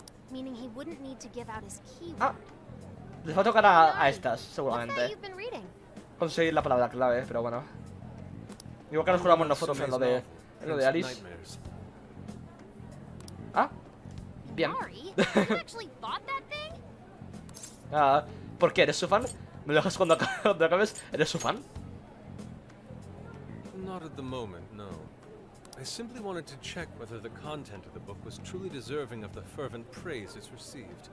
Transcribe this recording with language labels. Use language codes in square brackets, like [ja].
[en] Meaning he wouldn't need to give out his keyword. [es] Ah, les va a tocar a estas, [en] What's that [es] seguramente. [en] you've been reading? [es] Conseguir la palabra clave, pero bueno. Igual que nos juramos nosotros en lo de Alice. [en] Nightmares. [es] Ah, bien. [en] Mari, you actually bought that thing? [es] Ah, ¿por qué? ¿Eres su fan? ¿Me lo dejas cuando acabes? ¿Eres su fan? [en] Not at the moment, no. I simply wanted to check whether the content of the book was truly deserving of the fervent praise it's received.